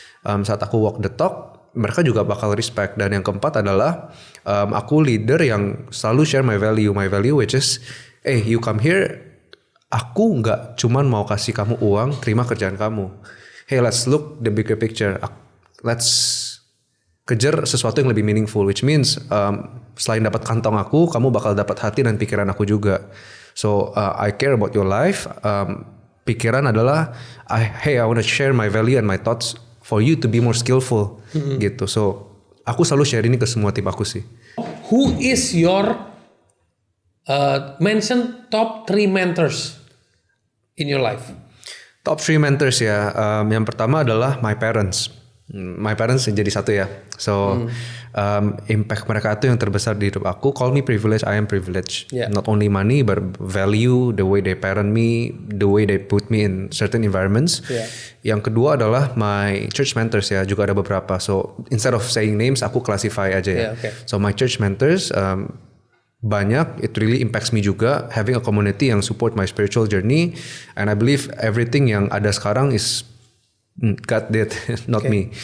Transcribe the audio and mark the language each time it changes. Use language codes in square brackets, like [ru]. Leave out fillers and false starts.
[id] Saat aku walk the talk, mereka juga bakal respect. Dan yang keempat adalah aku leader yang selalu [en] share my value which is, you come here. [id] Aku nggak cuman mau kasih kamu uang, terima kerjaan kamu. [en] Hey, let's look the bigger picture. Let's [id] kejar sesuatu yang lebih meaningful, [en] which means [id] selain dapat kantong aku, kamu bakal dapat hati dan pikiran aku juga. [en] So I care about your life. [id] Pikiran adalah, [en] I want to share my value and my thoughts for you to be more skillful, [id] gitu. So aku selalu share ini ke semua tim aku sih. [en] Who is your mention top 3 mentors in your life? Top 3 mentors [id] ya. Yang pertama adalah [en] my parents. My parents [id] jadi satu ya. So impact mereka itu yang terbesar di hidup aku. [en] Call me privileged, I am privileged. Yeah. Not only money but value, the way they parent me, the way they put me in certain environments. Yeah. [id] Yang kedua adalah [en] my church mentors [id] ya. Juga ada beberapa. So [en] instead of saying names, [id] aku classify aja ya. [en] Yeah, okay. So my church mentors [id] banyak, [en] it really impacts me [id] juga, [en] having a community [id] yang [en] support my spiritual journey, and I believe everything [id] yang ada sekarang [en] is God did, not me.